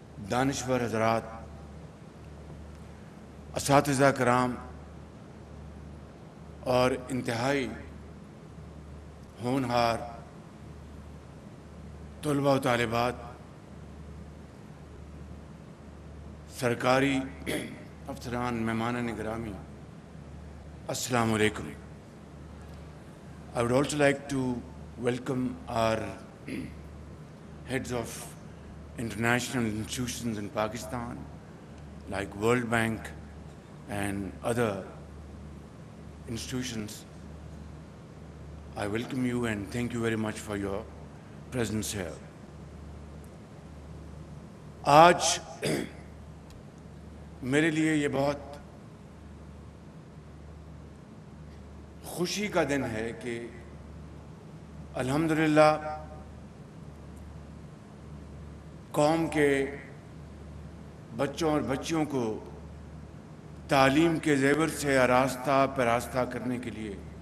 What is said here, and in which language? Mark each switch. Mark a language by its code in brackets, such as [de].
[ur] دانشور حضرات، اساتذہ کرام اور انتہائی ہونہار طلباء و طالبات، سرکاری افسران، مہمانان گرامی، السلام علیکم. [en] I would also like to welcome our heads of international institutions in Pakistan, like World Bank and other institutions. I welcome you and thank you very much for your presence here. [ur] آج میرے لیے یہ بہت خوشی کا دن ہے کہ الحمدللہ قوم کے بچوں اور بچیوں کو تعلیم کے زیور سے آراستہ پراستہ کرنے کے لیے